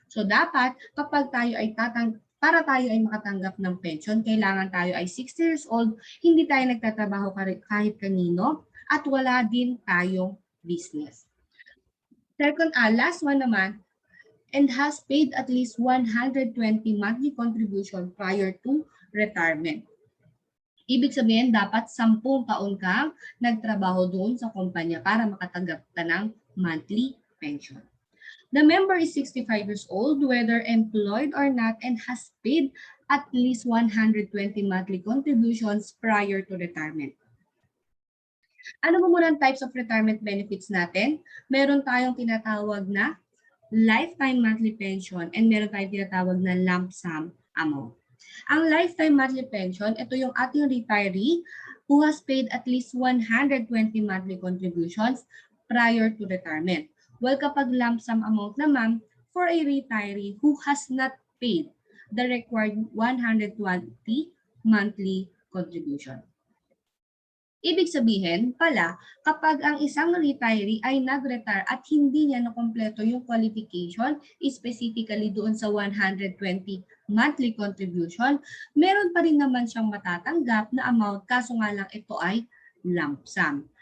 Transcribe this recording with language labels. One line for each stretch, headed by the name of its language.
Filipino: So dapat kapag tayo ay para tayo ay makatanggap ng pension, kailangan tayo ay 60 years old, hindi tayo nagtatrabaho kahit kanino, at wala din tayong business.
English: Second, last one naman, and has paid at least 120 monthly contribution prior to retirement.
Filipino: Ibig sabihin, dapat 10 taon kang nagtrabaho doon sa kumpanya para makatanggap ka ng monthly pension.
English: The member is 65 years old, whether employed or not, and has paid at least 120 monthly contributions prior to retirement.
Filipino: Ano mo muna ang types of retirement benefits natin? Meron tayong tinatawag na lifetime monthly pension and meron tayong tinatawag na lump sum amount.
English: Ang lifetime monthly pension,
Filipino: ito yung ating
English: retiree who has paid at least 120 monthly contributions prior to retirement. Well, kapag lump sum amount naman, for a retiree who has not paid the required 120 monthly contribution.
Filipino: Ibig sabihin pala, kapag ang isang retiree ay nag-retire at hindi niya nakompleto yung qualification, specifically doon sa 120 monthly contribution, meron pa rin naman siyang matatanggap na amount, kaso nga lang ito ay lump sum.